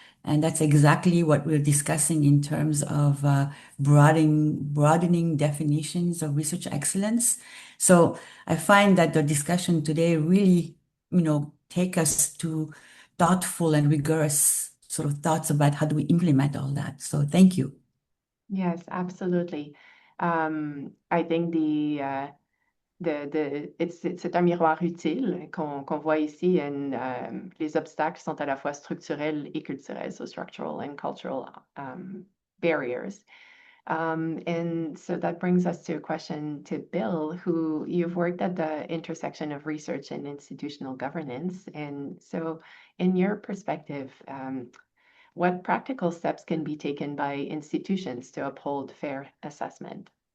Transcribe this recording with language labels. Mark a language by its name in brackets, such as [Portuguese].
[English] And that's exactly what we're discussing in terms of broadening definitions of research excellence. So I find that the discussion today really, take us to thoughtful and rigorous sort of thoughts about how do we implement all that. So thank you. Yes, absolutely. I think [French] c'est un miroir utile qu'on voit ici, and les obstacles sont à la fois structurels et culturels, [English] so structural and cultural barriers. And so that brings us to a question to Bill, who you've worked at the intersection of research and institutional governance. And so in your perspective, what practical steps can be taken by institutions to uphold fair assessment?